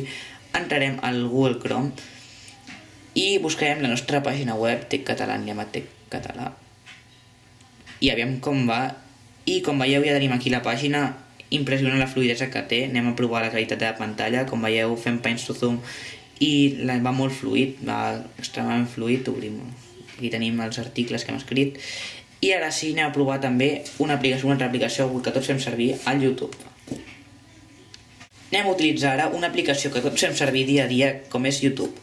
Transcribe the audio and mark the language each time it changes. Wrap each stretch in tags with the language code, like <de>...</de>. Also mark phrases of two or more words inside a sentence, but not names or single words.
<ca>Entrarem al Google Chrome i buscarem la nostra pàgina web, Tec Català, anem a Tec Català. I aviam com va. I com veieu ja tenim aquí la pàgina, impressionant la fluidesa que té. Anem a provar la qualitat de la pantalla. Com veieu fem</ca> <en>panes to zoom</en> <ca>i va molt fluid, va extremadament fluid. Obrim. Aquí tenim els articles que hem escrit. I ara sí anem a provar també una altra aplicació que tots fem servir, el YouTube. Anem a utilitzar ara una aplicació que tots fem servir dia a dia com és YouTube.</ca>